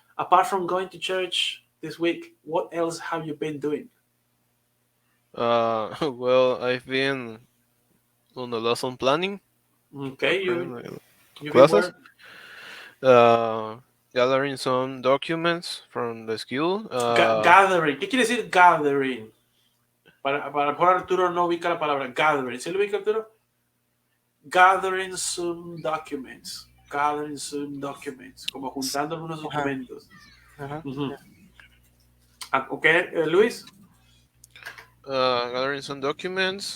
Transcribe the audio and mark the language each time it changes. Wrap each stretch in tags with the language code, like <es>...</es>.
<en>Apart from going to church this week, what else have you been doing? Well, I've been on the lesson planning, Okay, preparing my you've been classes, work uh, gathering some documents from the school. gathering.</en> <es>¿Qué quiere decir gathering? Para mejor Arturo no ubica la palabra gathering. ¿Sí lo ubica Arturo?</es> <en>Gathering some documents. Gathering some documents.</en> <es>Como juntando algunos Uh-huh. documentos. Uh-huh.</es> <en>Ujú. Okay, Luis? Gathering some documents.</en>